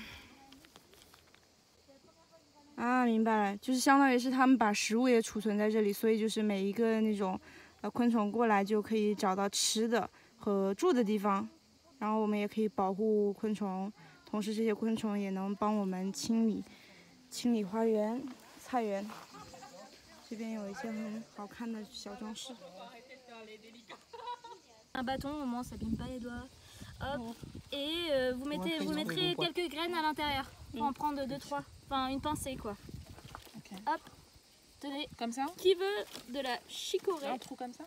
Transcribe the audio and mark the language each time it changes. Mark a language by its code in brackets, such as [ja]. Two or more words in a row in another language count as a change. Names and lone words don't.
[zh] 啊，明白了，就是相当于是他们把食物也储存在这里，所以就是每一个那种昆虫过来就可以找到吃的和住的地方，然后我们也可以保护昆虫。同时，这些昆虫也能帮我们清理花园、菜园。这边有一些很好看的小装饰。 [fr] Un bâton, au moins ça abîme pas les doigts. Hop. Et vous mettrez quelques graines à l'intérieur. Faut en prendre 2-3. Enfin, une pincée quoi. Hop. Tenez. Comme ça? Qui veut de la chicorée? Un trou comme ça?